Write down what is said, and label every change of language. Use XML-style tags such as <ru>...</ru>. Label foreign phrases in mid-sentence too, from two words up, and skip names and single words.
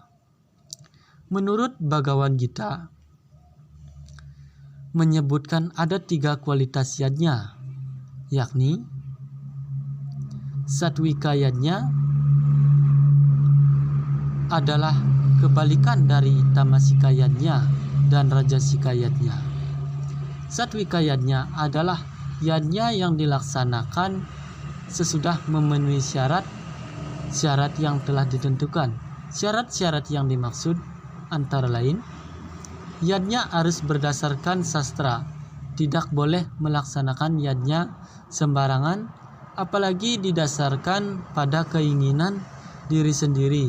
<id>Menurut Bhagavad Gita menyebutkan ada 3 kualitas yadnya, yakni Satwika yadnya adalah kebalikan dari Tamasika yadnya dan Rajasika yadnya. Satwika yadnya adalah yadnya yang dilaksanakan sesudah memenuhi syarat yang telah ditentukan. Syarat-syarat yang dimaksud antara lain, yadnya harus berdasarkan sastra. Tidak boleh melaksanakan yadnya sembarangan, apalagi didasarkan pada keinginan diri sendiri.</id>